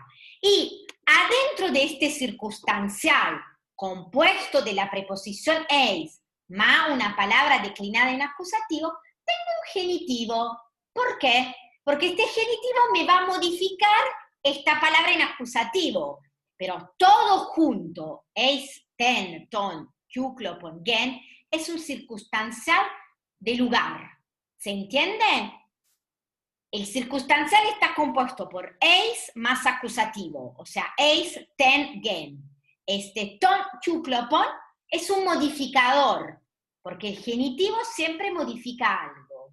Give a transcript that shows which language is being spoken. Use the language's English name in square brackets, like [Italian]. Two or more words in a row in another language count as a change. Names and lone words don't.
[Spanish] Y adentro de este circunstancial compuesto de la preposición eis más una palabra declinada en acusativo, tengo un genitivo. ¿Por qué? Porque este genitivo me va a modificar esta palabra en acusativo, pero todo junto, eis, [Greek] τὴν τῶν Κυκλώπων γῆν, [Spanish] es un circunstancial de lugar. ¿Se entiende? El circunstancial está compuesto por eis más acusativo, o sea, [Greek] εἰς τὴν γῆν. [Spanish] Este [Greek] τῶν Κυκλώπων [Spanish] es un modificador, porque el genitivo siempre modifica algo.